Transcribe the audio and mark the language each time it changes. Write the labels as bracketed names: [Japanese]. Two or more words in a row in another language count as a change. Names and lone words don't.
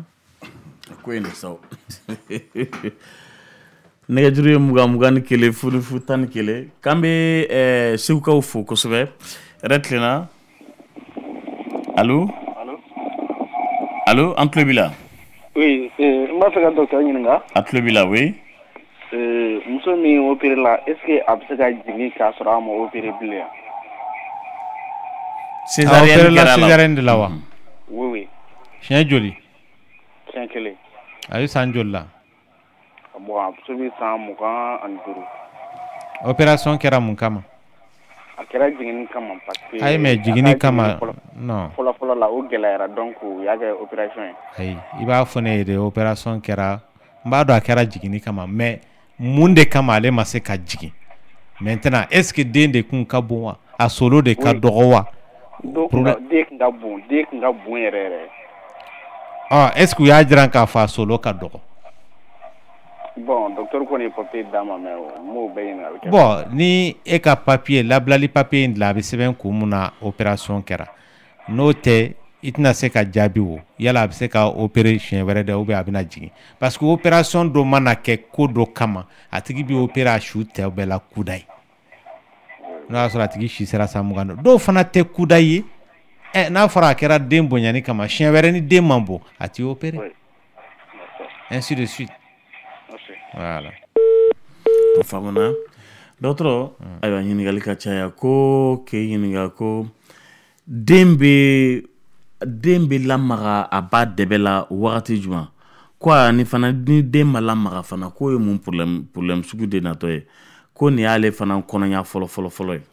[Bambara] ko in de saw nɛgɛjuru ye 20 ni kelen furu 10 ni kelen k'an bɛ segukaw fo kosɛbɛ yɛrɛ tilenna allo allo an tulo b'i la oui n b'a fɛ ka docteur ɲininka a tulo b'i la oui muso min opéré la [French] est ce que [Bambara] a bɛ se ka jigin k'a sɔrɔ a ma opéré bilen wa césarienne de la wa [French] oui oui [Bambara] siɲɛ joli siɲɛ kelen a ye san joli la bon a muso bɛ san 25 opération kɛra mun kama a kɛra jiginni kama [French] parce que [Bambara] ayi mais jiginni kama non fɔlɔ la o gɛlɛyara donc u y'a kɛ opération ye ayi i b'a fɔ ne ye de opération kɛra n b'a dɔn a kɛra jiginni kama mais mun de kama ale ma se ka jigin [French] maintenant est ce que [Bambara] den de kun ka bon wa a solo de ka dɔgɔ wa den kun ka bon yɛrɛ [French] est ce que [Bambara] u y'a jiran k'a fɔ a solo ka dɔgɔ bon docteur kɔni ye papier d'a ma mais m'o bɛɛ ɲini a bɛ kɛ bon ni e ka papier labilali papier in dilan a bɛ sɛbɛn kun mun na opération kɛra n'o tɛ i tɛna se ka jaabi o yala a bɛ se ka opérer siɲɛ wɛrɛ dɛ [French] ou bien [Bambara] a bɛna jigin [French] parce que opération [Bambara] dɔ mana kɛ ko dɔ kama a tigi bɛ opérer a su tɛ bɛɛ la kuda ye n'o y'a sɔrɔ a tigi si sera san 20 dɔw fana tɛ kuda ye n'a fɔra a kɛra den bonyani kama siɲɛ wɛrɛ ni den man bon a t'i opérer [French] ainsi de suite voilà [Bambara] o faamuna dɔgɔtɔrɔ ayiwa ɲininkali ka caya ko k'e ɲininka ko den bɛ lamaga a ba dɛbɛ la wagati jumɛn ko ni fana ni den ma lamaga fana ko ye mun problème sugu de natɔ ye ko nin y'ale fana kɔnɔya fɔlɔ ye